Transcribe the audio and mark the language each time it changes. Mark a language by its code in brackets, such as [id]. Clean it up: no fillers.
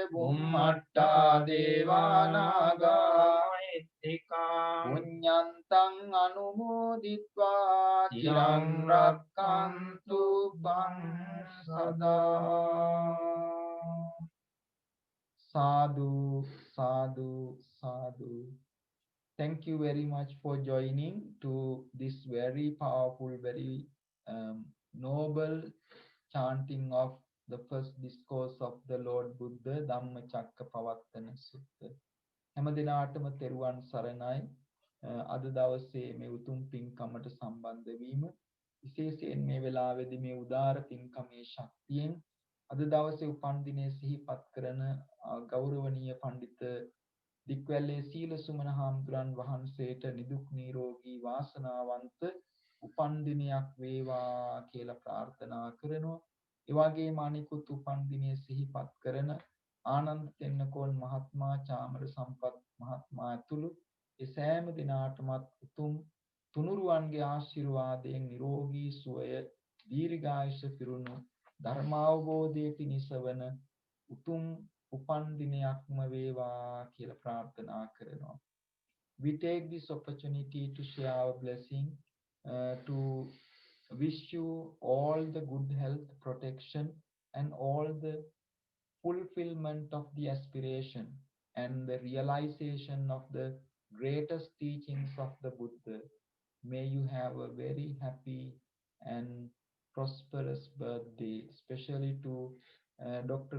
[pi] බුම්මට්ටා දේවානාගා මහිද්దికා පුඤ්ඤන්තං අනුමෝදිත්වා චිරං රක්ඛන්තු බං සදා සාදු සාදු සාදු. [en] Thank you very much for joining to this very powerful, very noble chanting of the first discourse of the Lord Buddha, Dhammacakkappavattana Sutta. [si] හැම දිනාටම තෙරුවන් සරණයි. අද දවසේ මේ උතුම් පින්කමට සම්බන්ධ වීම විශේෂයෙන් මේ වෙලාවේදී මේ උදාර පින්කමේ ශක්තියෙන් අද දවසේ උපන් දිනය සිහිපත් කරන ගෞරවනීය පඬිත දික්වැල්ලේ සීල සුමන හාමුදුරන් වහන්සේට නිදුක් නිරෝගී වාසනාවන්ත උපන් දිනයක් වේවා කියලා ප්‍රාර්ථනා කරනවා. ඒ වගේම අනිකුත් උපන් දිනය සිහිපත් කරන ආනන්ද තෙන්නකෝන් මහත්මයා, චාමර සම්පත් මහත්මයා ඇතුළු ඒ සෑම දිනාටමත් උතුම් තුනුරුවන්ගේ ආශිර්වාදයෙන් නිරෝගී සුවය, දීර්ඝායුෂ පිරුණු ධර්මාවබෝධයේ පිණිස වන උතුම් උපන් දිනයක්ම වේවා කියලා ප්‍රාර්ථනා කරනවා. [en] We take this opportunity to share our blessing to wish you all the good health, protection, and all the fulfillment of the aspiration and the realization of the greatest teachings of the Buddha. May you have a very happy and prosperous birthday, especially to Dr.